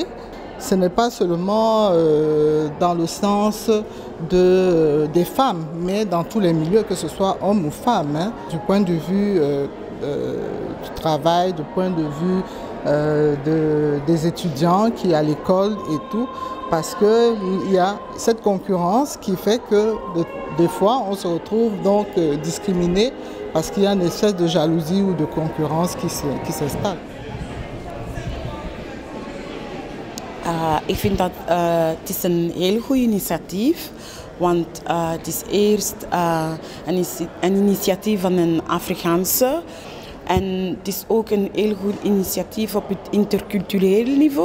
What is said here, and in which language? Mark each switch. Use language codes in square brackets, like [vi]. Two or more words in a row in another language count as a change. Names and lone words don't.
[fr] Ce n'est pas seulement dans le sens des femmes, mais dans tous les milieux, que ce soit hommes ou femmes, hein, du point de vue du travail, du point de vue des étudiants qui sont à l'école et tout, parce qu'il y a cette concurrence qui fait que des fois on se retrouve donc discriminé parce qu'il y a une espèce de jalousie ou de concurrence qui s'installe. [nl] Ik vind dat het is een heel goed initiatief, want het is eerst een initiatief van een Afrikaanse en het is ook een heel goed initiatief op het intercultureel niveau.